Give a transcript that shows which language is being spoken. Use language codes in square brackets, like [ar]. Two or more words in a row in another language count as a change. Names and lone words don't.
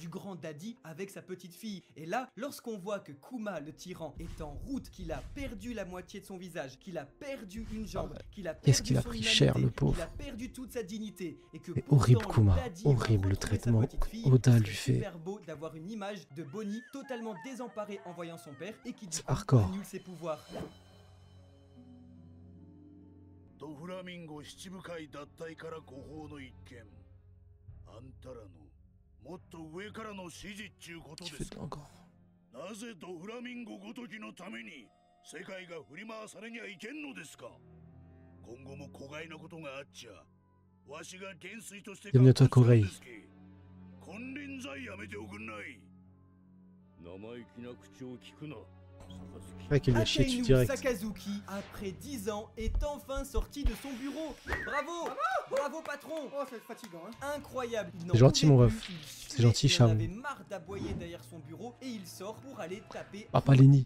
[fr] Du grand daddy avec sa petite fille. Et là, lorsqu'on voit que Kuma, le tyran, est en route, qu'il a perdu la moitié de son visage, qu'il a perdu une jambe, qu'il a perdu qu'est-ce qu'il a son pris humanité, cher, le pauvre. qu'il a perdu toute sa dignité et que horrible, pourtant, Kuma. daddy Horrible va le retrouver sa traitement. petite fille. Oda lui C'est fait. super beau d'avoir une image de Bonnie totalement désemparée en voyant son père et qui du coup hardcore. annule ses pouvoirs. [ja] ドフラミンゴ七部会脱退から誤報の一件。あんたらのもっと上からの指示っちゅうことですか。なぜドフラミンゴごときのために世界が振り回されにゃいけんのですか。今後も子飼いなことがあっちゃ、わしが元帥として [fr] Bienvenue à toi, Corey. [ja] 金輪際やめておくんない。生意気な口を聞くな。 [fr] C'est vrai qu'il lui a chié dessus direct. Sakazuki, après 10 ans, est enfin sorti de son bureau. Bravo, bravo patron. Oh, c'est fatigant, hein. Incroyable. C'est gentil, mon ref. C'est gentil, Cham. Il avait marre d'aboyer derrière son bureau et il sort pour aller taper. Papa Lenny.